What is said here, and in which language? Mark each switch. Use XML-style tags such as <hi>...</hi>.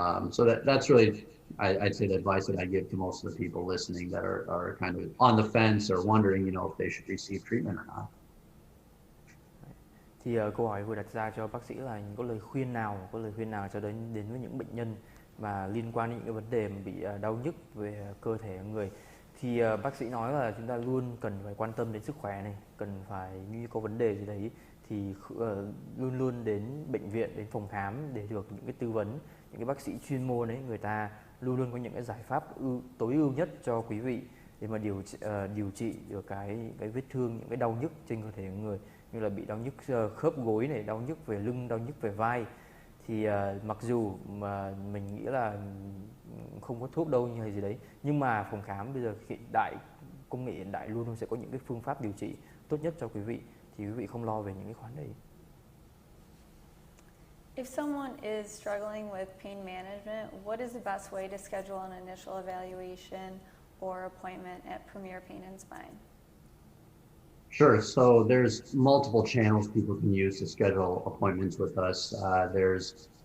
<en>So that's really, I'd say, the advice that I give to most of the people listening that are kind of on the fence or wondering, if they should receive treatment or not.</en> <vi>Thì câu hỏi vừa đặt ra cho bác sĩ là có lời khuyên nào cho đến với những bệnh nhân mà liên quan đến những cái vấn đề mà bị đau nhức về cơ thể người. Thì bác sĩ nói là chúng ta luôn cần phải quan tâm đến sức khỏe này, cần phải như có vấn đề gì đấy thì luôn luôn đến bệnh viện, đến phòng khám để được những cái tư vấn. Những cái bác sĩ chuyên môn ấy, người ta luôn luôn có những cái giải pháp tối ưu nhất cho quý vị để mà điều trị được cái vết thương, những cái đau nhức trên cơ thể người, như là bị đau nhức khớp gối này, đau nhức về lưng, đau nhức về vai. Thì mặc dù mà mình nghĩ là không có thuốc đâu hay gì đấy, nhưng mà phòng khám bây giờ công nghệ hiện đại luôn luôn sẽ có những cái phương pháp điều trị tốt nhất cho quý vị, thì quý vị không lo về những cái khoản đấy.</vi> <en>If someone is struggling with pain management, what is the best way to schedule an initial evaluation or appointment at Premier Pain and Spine? Sure. So there's multiple channels people can use to schedule appointments with us. There's</en>